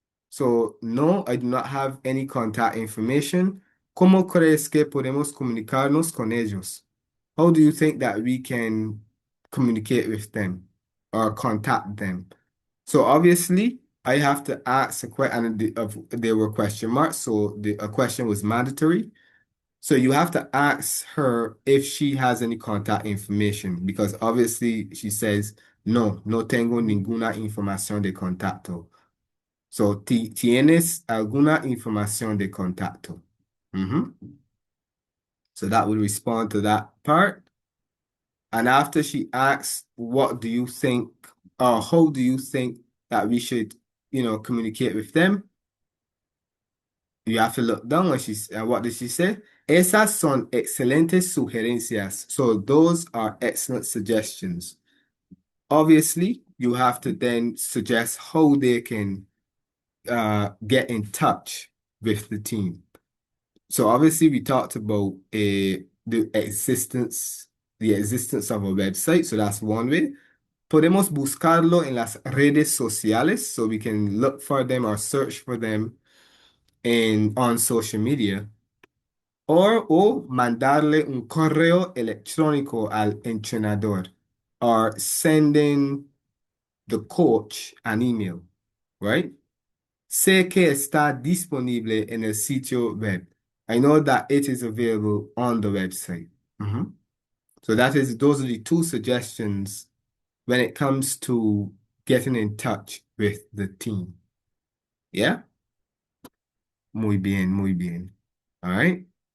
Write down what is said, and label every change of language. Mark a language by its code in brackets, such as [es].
[en] So, no, I do not have any contact information. [es] ¿Cómo crees que podemos comunicarnos con ellos? [en] How do you think that we can communicate with them or contact them? So obviously, I have to ask a question, and there were question marks, so a question was mandatory. So you have to ask her if she has any contact information because obviously she says, no, no tengo ninguna información de contacto. [es] So, ¿tienes alguna información de contacto? Mhm. [en] So that will respond to that part. And after she asks, what do you think, or how do you think that we should, communicate with them? You have to look down and what did she say? [es] Esas son excelentes sugerencias. [en] So those are excellent suggestions. Obviously, you have to then suggest how they can get in touch with the team. So obviously, we talked about the existence of a website. So that's one way. Podemos buscarlo en las redes sociales, so we can look for them or search for them on social media. [es] O mandarle un correo electrónico al entrenador, or sending the coach an email, right? Sé que está disponible en el sitio web. [en] I know that it is available on the website. Mhm. So those are the two suggestions when it comes to getting in touch with the team. Yeah? [es] Muy bien, muy bien. All right.